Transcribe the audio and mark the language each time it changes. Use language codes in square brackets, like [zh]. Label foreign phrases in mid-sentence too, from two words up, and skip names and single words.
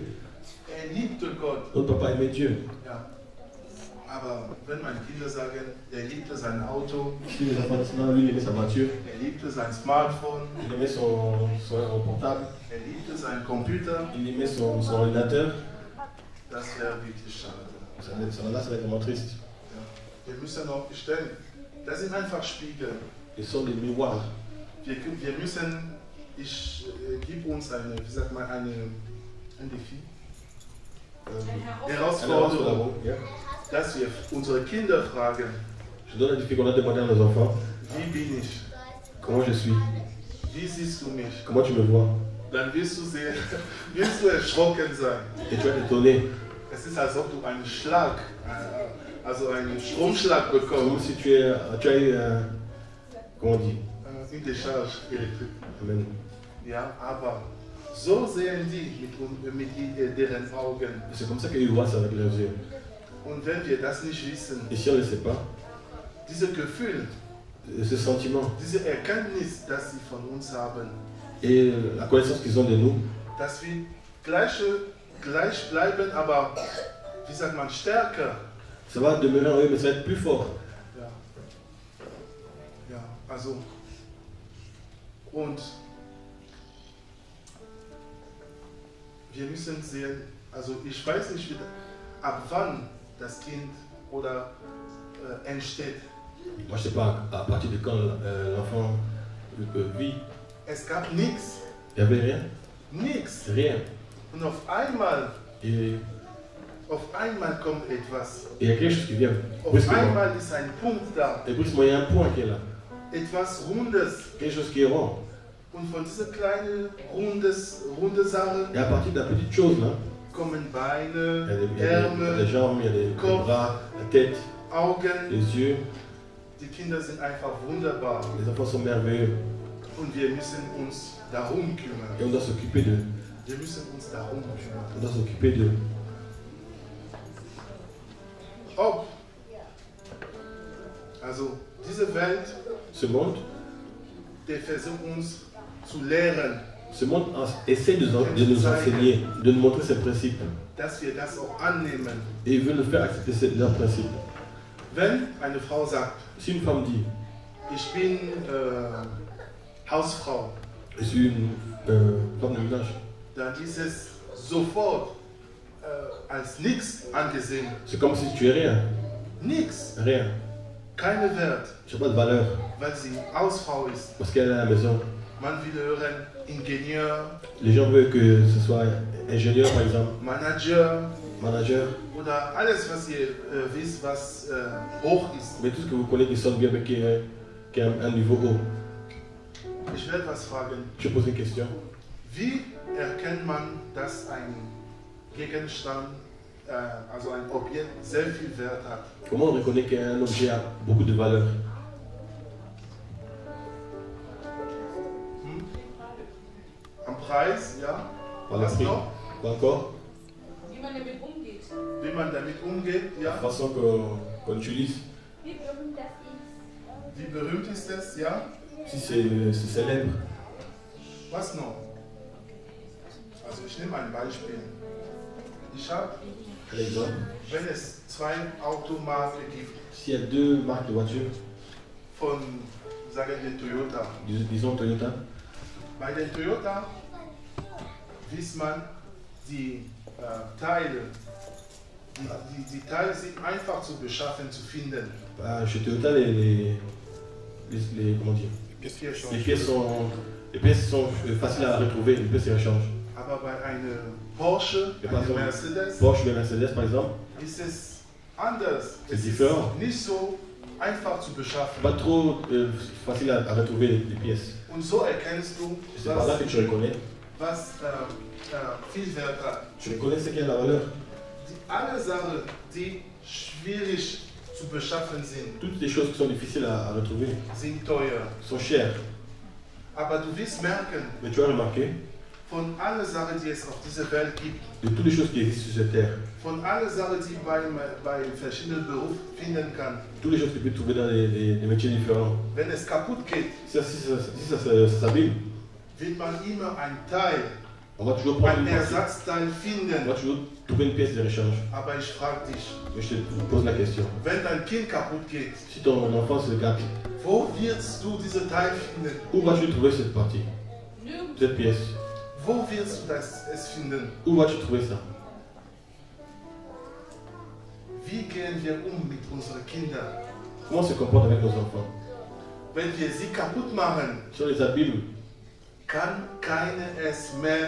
[de] Liebte Gott. [fr] Notre papa aimait Dieu. [de] Ja. Aber wenn meine Kinder sagen, liebte sein Auto, [fr] Si les enfants disent non, lui il aimait sa voiture, [de] liebte sein Smartphone, [fr] il aimait son portable, [de] liebte sein Computer, [fr] il aimait son ordinateur, [de] das wäre wirklich schade. [fr] ça va être vraiment triste. [de] Ja. Wir müssen auch bestellen. Das sind einfach Spiegel. [fr] Ils sont des miroirs. [de] Wir müssen, ich gebe uns ein Défi, Herausforderung, Yeah. dass wir unsere Kinder fragen, [fr] Je donne un défi qu'on a demandé à nos enfants. [de] wie bin ich? [fr] Comment je suis? [de] Wie siehst du mich? [fr] Comment tu me vois? [de] Dann wirst du sehen, wirst du erschrocken sein. [fr] Et tu vas t'étonner. [de] Es ist, als ob du einen Schlag, also einen Stromschlag [fr] Comme [de] bekommst. [fr] si tu as eu, comment on dit? Une Décharge électrique. Amen. [de] Ja, aber so sehen die mit deren Augen. [fr] C'est comme ça qu'ils voient ça avec leurs yeux. [de] Und wenn wir das nicht wissen, [fr] Et si on ne le sait pas, [de] dieses Gefühl, [fr] ce sentiment [de] diese Erkenntnis, dass sie von uns haben, [fr] et la connaissance qu'ils ont de nous, [de] dass wir gleich bleiben, aber wie sagt man, stärker. [fr] ça va demeurer en eux, mais ça va être plus fort. [de] Ja, ja, also und wir müssen sehen, also ich weiß nicht, ab wann das Kind oder entsteht. [fr] Moi, je ne sais pas à partir de quand l'enfant vit. [de] Es gab nichts, [fr] Il n'y avait rien. [de] nichts. [fr] Rien. [de] Und auf einmal [fr] Et [de] kommt etwas. [fr] il y a quelque chose qui vient. [de] Auf [fr] Brusquement. [de] einmal ist ein Punkt da, [fr] Et brusquement, il y a un point qui est là. [de] etwas Rundes. [fr] Quelque chose qui est rond. [de] Und von dieser kleinen, runde Sache [fr] Et à partir de la petite chose là, [de] kommen [fr] il y a [de] Beine, [fr] des jambes, il y a des Corps. bras, la tête, [de] Augen, [fr] les yeux. [de] Die Kinder sind einfach wunderbar [fr] Les enfants sont merveilleux [de] und wir müssen uns darum [fr] et [de] kümmern. [fr] on doit s'occuper d'eux. [de] Wir müssen uns darum kümmern. [fr] On doit s'occuper d'eux. [de] Ob, also diese Welt, [fr] Ce monde, [de] der versucht uns zu lehren, [fr] ce monde essaie de nous enseigner, de nous montrer ses principes. [de] dass wir das auch annehmen. [fr] Et il veut nous faire accepter leurs principes. [de] Wenn eine Frau sagt, [fr] Si une femme dit, [de] ich bin Hausfrau, [fr] je suis une femme de ménage, [de] dann ist es sofort als nichts angesehen. [fr] c'est comme si tu es rien. [de] Nichts, [fr] Rien. [de] keine Wert, [fr] Je n'ai pas de valeur [de] weil sie Hausfrau ist. [fr] parce qu'elle est à la maison. [de] Man will hören Ingenieur, [fr] Les gens veulent que ce soit ingénieur par exemple, [de] Manager [fr] manager, [de] oder alles, was ihr wisst, was hoch ist. [fr] mais tout ce que vous connaissez qui sonne bien mais qui est un niveau haut. [de] Ich werde was fragen. [fr] Je pose une question. [de] Wie erkennt man, dass ein Gegenstand, also ein Objekt, sehr viel Wert hat? [fr] Comment on reconnaît qu'un objet a beaucoup de valeur? [de] Am Preis, ja? [fr] Par le [de] Was [fr] prix. [de] noch? [fr] Quoi encore? [de] Wie man damit umgeht. Wie man damit umgeht, [fr] La [de] ja? [fr] façon qu'on utilise. [de] Wie berühmt das ist. Wie berühmt ist es, ja? [fr] Si c'est célèbre. [de] Was noch? Also ich nehme ein Beispiel. Ich habe, [fr] Par exemple, [de] wenn es zwei Automarken gibt, [fr] s'il y a deux marques de voitures, [de] von, sagen wir Toyota. [fr] disons Toyota, [de] Bei der Toyota weiß man, die Teile, die Teile sind einfach zu beschaffen, zu finden. [fr] bah, chez Toyota, comment dire, les pièces sont faciles à retrouver, les pièces se rechangent. [de] Aber bei einer Porsche, Ja, einer also, Mercedes, [fr] Porsche ou Mercedes par exemple, [de] ist es anders. [fr] C'est [de] Es [fr] différent. [de] ist nicht so einfach zu beschaffen. [fr] pas trop facile à retrouver les pièces. [de] Und so erkennst du, [fr] C'est par là que tu reconnais. [de] was viel Wert hat. [fr] Tu reconnais ce qui a la valeur. [de] Alle Sachen, die schwierig zu beschaffen sind, [fr] Toutes les choses qui sont difficiles à retrouver [de] sind teuer. [fr] sont chères. [de] Aber du wirst merken, [fr] Mais tu as remarqué, [de] von allen Sachen, die es auf dieser Welt gibt, [fr] de toutes les choses qui existent sur cette terre, [de] von allen Sachen, die bei verschiedenen Berufen finden kann, [fr] toutes les choses que tu peux trouver dans des métiers différents, [de] wenn es kaputt geht, [fr] si ça s'abîme, [de] wird man immer ein Teil, [fr] on va toujours prendre [de] ein [fr] une partie. [de] Ersatzteil [fr] On [de] finden. [fr] va toujours trouver une pièce de rechange. [de] Aber ich frage dich, [fr] Mais je te pose la question. [de] wenn dein Kind kaputt geht, [fr] Si ton enfant se gâte, [de] wo wirst du diese Teil finden? [fr] où vas-tu trouver cette partie, [de] Nirgendwo. [fr] cette pièce? [de] Wo wirst du es finden? [fr] Où vas-tu trouver ça? [de] Wie gehen wir mit unseren Kindern? [fr] Comment on se comporte avec nos enfants? [de] Wenn wir sie kaputt machen, [fr] Si on les abîme, [de] kann keiner es mehr